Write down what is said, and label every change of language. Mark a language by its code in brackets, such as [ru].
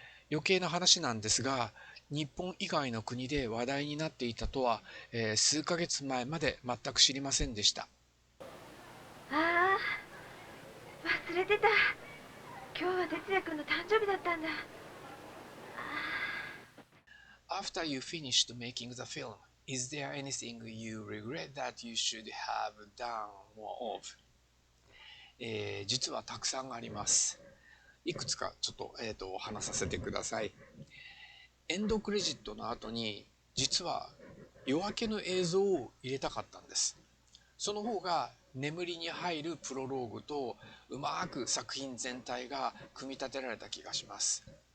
[ja] 余計な話なんですが、日本以外の国で話題になっていたとは、数ヶ月前まで全く知りませんでした。ああ、忘れてた。今日は哲也君の誕生日だったんだ。 [en] After you finished making the film, is there anything you regret that you should have done more of? [ja] 実はたくさんあります。いくつかちょっと、話させてください。エンドクレジットの後に実は夜明けの映像を入れたかったんです。その方が眠りに入るプロローグとうまく作品全体が組み立てられた気がします。